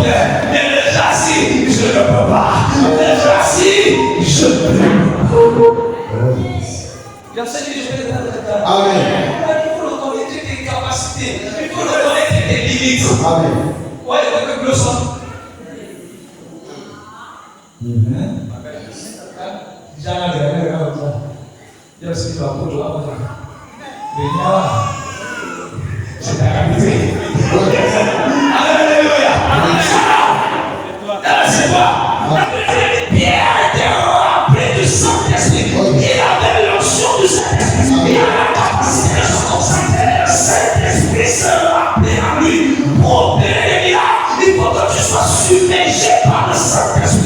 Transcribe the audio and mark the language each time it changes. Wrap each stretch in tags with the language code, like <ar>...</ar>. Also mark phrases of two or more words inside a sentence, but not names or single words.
<fr>Mais le châssis, je ne peux pas. Le châssis, je ne peux pas. Amen. Il faut reconnaître tes capacités. Il faut reconnaître tes limites. Amen. Ouais, avec le sang.</fr> <id>Jangan jangan jangan. Ya sudah aku doa apa? Bina. Sedang ini.</id> <fr>Alléluia. C'est quoi? Pierre était rempli du Saint-Esprit. Il avait l'onction du Saint-Esprit. Il avait la capacité de se concentrer. Le Saint-Esprit se remplit en lui. Pour opérer les miracles, il faut que tu sois submergé par le Saint-Esprit.</fr>